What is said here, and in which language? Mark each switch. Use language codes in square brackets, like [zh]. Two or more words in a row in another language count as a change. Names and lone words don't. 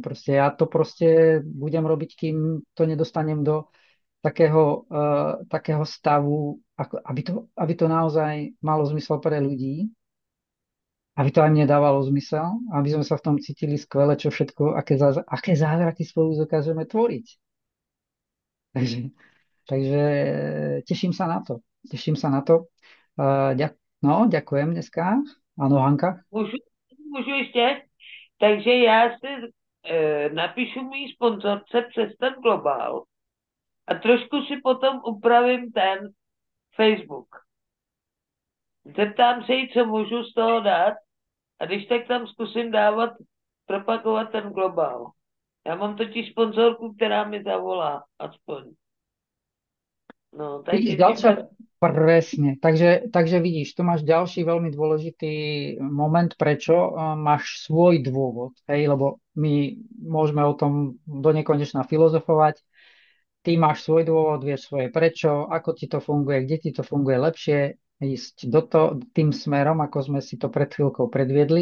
[sk] Proste ja to proste budem robiť, kým to nedostanem do takého stavu, aby to naozaj malo zmysel pre ľudí, aby to aj mne dávalo zmysel, aby sme sa v tom cítili skvele, čo všetko, aké zázraky spolu dokážeme tvoriť. Takže teším sa na to. Teším sa na to. Ďakujem dneska. Áno, Hanka? [cs] Můžu ještě? Takže já si napíšu mý sponzorce přes ten globál a trošku si potom upravím ten Facebook. Zeptám se jí, co můžu z toho dát a když tak tam zkusím propagovat ten globál. Já mám totiž sponzorku, která mi zavolá, aspoň. No, [sk] takže presne. Takže vidíš, tu máš ďalší veľmi dôležitý moment, prečo máš svoj dôvod. Hej, lebo my môžeme o tom do nekonečna filozofovať. Ty máš svoj dôvod, vieš svoje prečo, ako ti to funguje, kde ti to funguje lepšie, ísť tým smerom, ako sme si to pred chvíľkou predviedli.